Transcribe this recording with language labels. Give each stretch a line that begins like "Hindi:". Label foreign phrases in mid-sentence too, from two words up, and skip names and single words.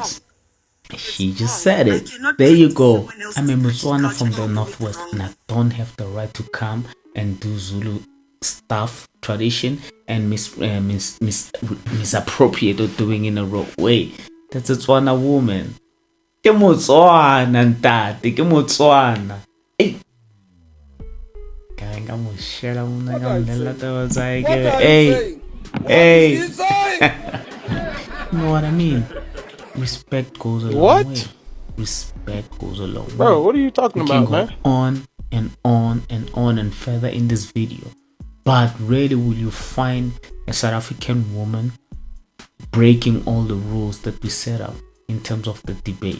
English: flames. She It's just wrong. said I it. cannot There you practice go. someone else's I'm a Motswana from culture the and do it northwest, wrong. and I don't have the right to come and do Zulu stuff, tradition, and misappropriate or doing in a wrong way. That's a Tswana woman.
Tswana: Ke Motswana ntate, ke Motswana.
English: Hey.
Southern Sotho: Kaya nka mo shela mona ka mmolela taba tsa hae ke re,
English: hey. You know what I mean? Respect goes a long way. Respect goes a long way. Bro, what are you talking We can about, go man? on and on and on and further in this video, but rarely will you find a South African woman breaking all the rules that we set up in terms of the debate.